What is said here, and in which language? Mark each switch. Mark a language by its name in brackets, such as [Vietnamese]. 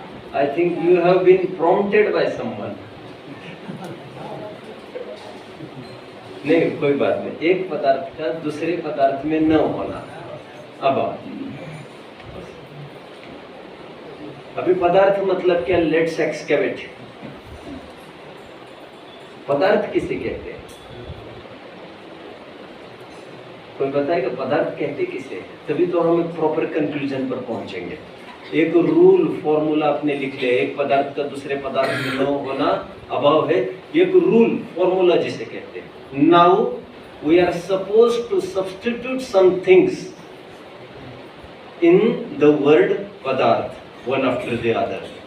[English] I think you have been prompted by someone. [Hindi] नहीं, कोई बात नहीं। एक पदार्थ का दूसरे पदार्थ में न होना अभाव। अभी पदार्थ मतलब क्या? [English] Let's excavate. [Hindi] पदार्थ किसे कहते हैं? कोई बताएगा पदार्थ कहते किसे? तभी तो हम एक प्रॉपर कंक्लूजन पर पहुंचेंगे। एक रूल फॉर्मूला आपने लिख लिया, एक पदार्थ का दूसरे पदार्थ में न होना अभाव है। एक रूल फॉर्मूला जिसे कहते हैं। [English] Now we are supposed to substitute some things in the word padarth, one after the other.